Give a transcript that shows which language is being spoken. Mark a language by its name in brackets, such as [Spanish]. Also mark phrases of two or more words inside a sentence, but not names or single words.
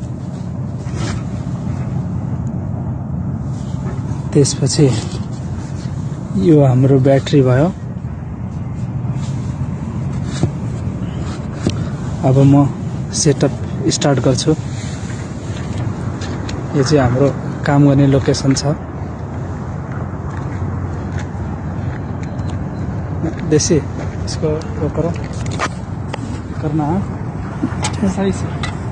[Nepali] त्यसपछि यो हाम्रो ब्याट्री भयो. अब म सेटअप स्टार्ट गर्छु. यो चाहिँ हाम्रो काम गर्ने लोकेसन छ. [Hindi] देसी इसको वो करो करना है सही से.